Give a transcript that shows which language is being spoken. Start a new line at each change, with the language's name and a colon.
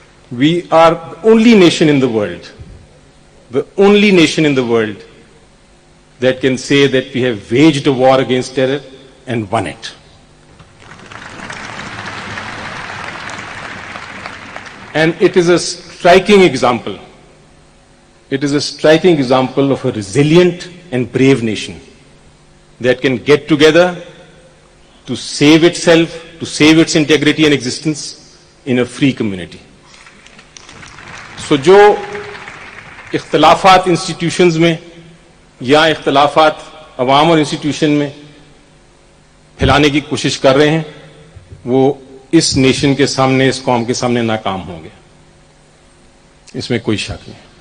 English: We are the only nation in the world that can say that we have waged a war against terror and won it. And it is a striking example. It is a striking example of a resilient and brave nation that can get together to save itself, to save its integrity and existence in a free community.
Urdu: So جو اختلافات institutions میں یا اختلافات عوام اور institution میں پھیلانے کی کوشش کر رہے ہیں، وہ اس نیشن کے سامنے، اس قوم کے سامنے ناکام ہوں گے، اس میں کوئی شک نہیں.